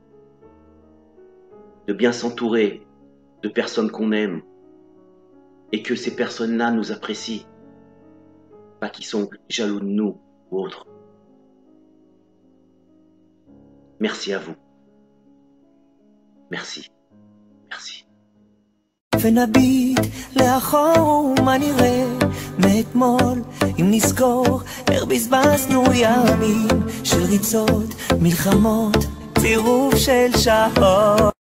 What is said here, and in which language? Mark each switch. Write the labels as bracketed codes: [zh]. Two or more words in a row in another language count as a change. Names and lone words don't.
[fr] De bien s'entourer de personnes qu'on aime et que ces personnes-là nous apprécient, pas qui sont jaloux de nous ou autres. Merci à vous. Merci. Merci. [he] ונביט לאחור מה נראה מאתמול אם נזכור איך בזבזנו ימים של ריצות, מלחמות, צירוף של שעות